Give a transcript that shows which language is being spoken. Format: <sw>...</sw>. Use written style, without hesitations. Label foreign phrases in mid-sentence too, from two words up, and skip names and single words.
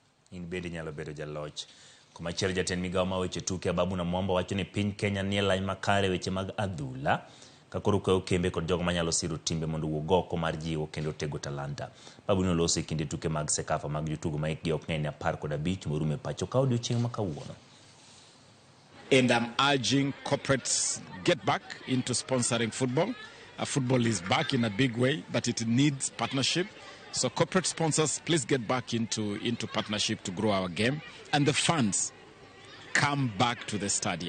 <luo>in bende nyalo bedo jaloch. Komachielo jatend migawo ma weche tuke Ababu na Mwamba wacho ni piny Kenya nie lany makare weche mag adhula ka koro kwayo kembe kod jogo manyalo siro timbe mondo wuog oko mar jiwo kendo tego talanta. Ababu noloso e kinde tuke mag Sekafa mag jotugo ma hikgi ok ng'eny 15 morumo e pacho ka odiochieng' ma kawuono.</luo> <en>And I'm urging corporates get back into sponsoring football. Football is back in a big way, but it needs partnership. So corporate sponsors, please get back into partnership to grow our game. And the fans, come back to the stadia.</en>